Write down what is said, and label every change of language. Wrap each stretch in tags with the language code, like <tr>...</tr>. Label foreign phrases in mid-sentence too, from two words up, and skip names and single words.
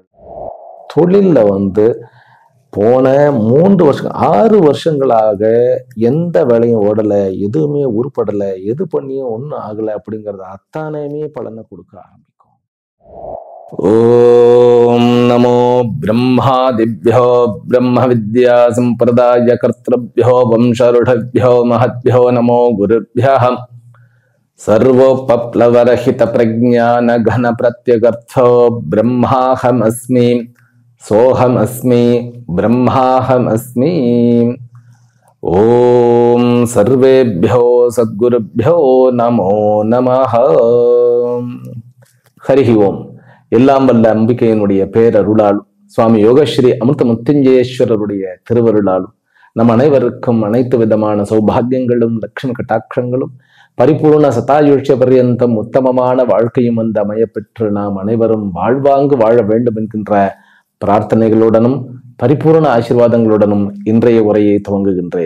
<ta>தொழில்ல போன 3 வருஷம் 6 வருஷங்களாக எந்த வேலையும் ஓடலை, எதுவுமே உருப்படலை, எது பண்ணியும் ஒன்றும் ஆகலை அப்படிங்கிறது அத்தானையுமே பலனை கொடுக்க ஆரம்பிக்கும்.</ta> <sa>ओम् नमो ब्रह्मादिभ्यो ब्रह्म विद्या सम्प्रदाय कर्तृभ्यो वंशर्षिभ्यो महद्भ्यो नमो गुरुभ्यः. सर्वोपप्लवरहित प्रज्ञान घन प्रत्यगर्थो ब्रह्माहमस्मि सोहमस्मि ब्रह्माहमस्मि. ओम सर्वेभ्यो सद्गुरुभ्यो नमो नमः. हरि ओम.</sa> <ta>எல்லாம் வல்ல அம்பிகையினுடைய பேரருளாலும் சுவாமி யோகஸ்ரீ அமிர்த முத்துஞ்சயேஸ்வரருடைய திருவருளாலும் நம் அனைவருக்கும் அனைத்து விதமான சௌபாகியங்களும் லட்சுமி கட்டாட்சங்களும் பரிபூர்ண சதாயுஷ்ய பர்யந்தம் உத்தமமான வாழ்க்கையும் அமைய பெற்று நாம் அனைவரும் வாழ்வாங்கு வாழ வேண்டும் என்கின்ற பிரார்த்தனைகளுடனும் பரிபூர்ண ஆசீர்வாதங்களுடனும் இன்றைய உரையை துவங்குகின்றேன்.</ta>